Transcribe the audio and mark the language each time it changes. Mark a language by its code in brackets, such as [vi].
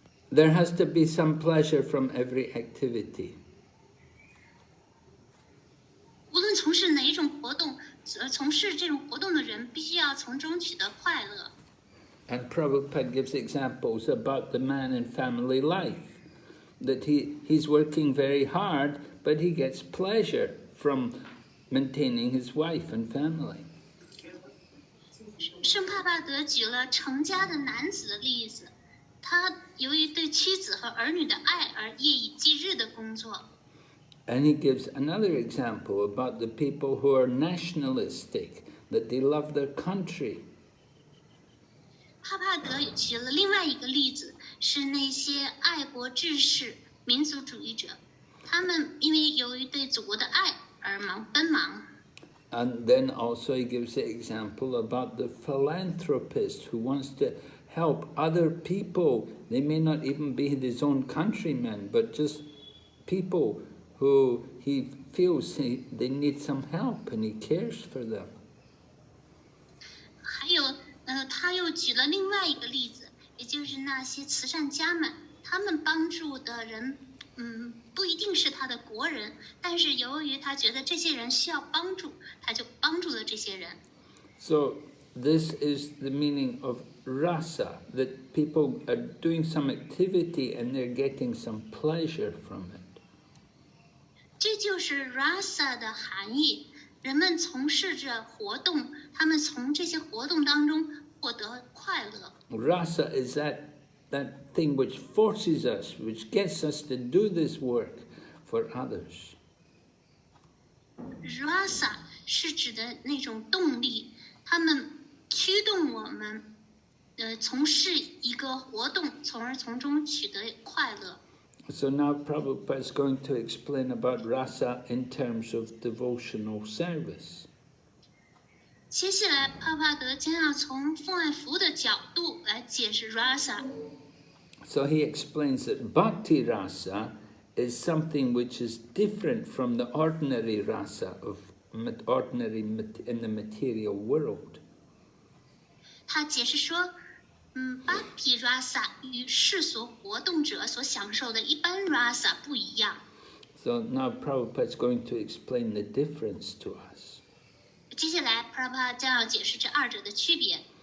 [en] There has to be some pleasure from every activity. [zh] 无论从事哪一种活动，从事这种活动的人必须要从中取得快乐。 [en] And Prabhupada gives examples about the man in family life, that he's working very hard, but he gets pleasure from maintaining his wife and family. [zh] 圣帕帕德举了成家的男子的例子，他由于对妻子和儿女的爱而夜以继日的工作。 [en] And he gives another example about the people who are nationalistic, that they love their country. [zh] 帕帕德也举了另外一个例子，是那些爱国志士、民族主义者，他们因为由于对祖国的爱而奔忙。 [en] And then also he gives the example about the philanthropist who wants to help other people. They may not even be his own countrymen, but just people who he feels they need some help and he cares for them. [zh] 还有，他又举了另外一个例子，也就是那些慈善家们，他们帮助的人，不一定是他的国人，但是由于他觉得这些人需要帮助，他就帮助了这些人。 [en] So this is the meaning of rasa, that people are doing some activity and they're getting some pleasure from it. [zh] 这就是 rasa 的含义。人们从事着活动，他们从这些活动当中获得快乐。 [en] Rasa is that thing which forces us, which gets us to do this work for others. [zh] Rasa 是指的那种动力，他们驱动我们，从事一个活动，从而从中取得快乐。 [en] So now Prabhupada is going to explain about rasa in terms of devotional service. [zh] 接下来，帕帕德将要从奉爱服务的角度来解释 rasa。 [en] So he explains that bhakti rasa is something which is different from the ordinary rasa of ordinary in the material world. [zh] 他解释说，bhakti rasa 与世俗活动者所享受的一般 rasa 不一样。 [en] So now Prabhupada is going to explain the difference to us. [zh] 接下来 Prabhupada 将要解释这二者的区别。